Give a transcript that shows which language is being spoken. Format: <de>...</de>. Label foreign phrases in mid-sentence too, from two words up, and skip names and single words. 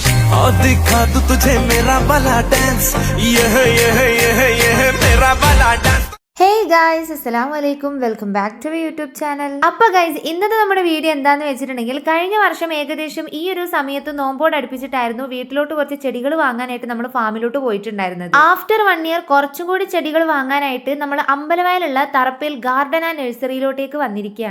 <hi>और दिखा तू तुझे मेरा वाला डांस, ये मेरा वाला डांस।</hi> <en>Hey guys,</en> <ar>السلام عليكم.</ar> <en>Welcome back to YouTube channel.</en> <ml>അപ്പോൾ ഗൈസ്, ഇന്നത്തെ നമ്മുടെ വീഡിയോ എന്താണെന്ന് വെച്ചിട്ടുണ്ടെങ്കിൽ, കഴിഞ്ഞ വർഷം ഏകദേശം ഈ ഒരു സമയത്ത് നോമ്പോട് അടുപ്പിച്ചിട്ടായിരുന്നു വീട്ടിലോട്ട് കുറച്ച് ചെടികൾ വാങ്ങാനായിട്ട് നമ്മൾ ഫാമിലോട്ട് പോയിട്ടുണ്ടായിരുന്നത്.</ml> <en>after 1 year</en> <ml>കുറച്ചും കൂടി ചെടികൾ വാങ്ങാനായിട്ട് നമ്മൾ അമ്പലവയലുള്ള തറപ്പേൽ ഗാർഡൻ ആൻഡ് നഴ്സറിയിലോട്ടേക്ക് വന്നിരിക്കുകയാണ്.</ml>